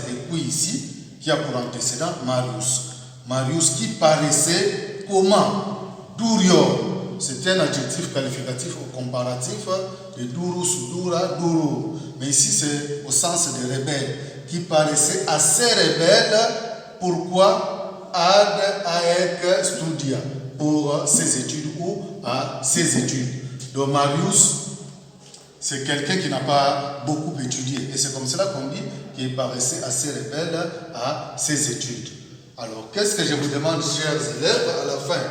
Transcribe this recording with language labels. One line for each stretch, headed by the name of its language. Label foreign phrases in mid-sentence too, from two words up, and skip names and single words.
French: Et qui ici, qui a pour antécédent Marius. Marius qui paraissait comment?
Latin: Durior.
French: C'est un adjectif qualificatif ou comparatif de
Latin: durus, dura, durur.
French: Mais ici c'est au sens de rebelle. qui paraissait assez rebelle. Pourquoi?
Latin: Ad aec studia,
French: pour ses études ou à ses études. Donc Marius, c'est quelqu'un qui n'a pas beaucoup étudié. Et c'est comme cela qu'on dit qu'il paraissait assez rebelle à ses études. Alors, qu'est-ce que je vous demande, chers élèves, à la fin?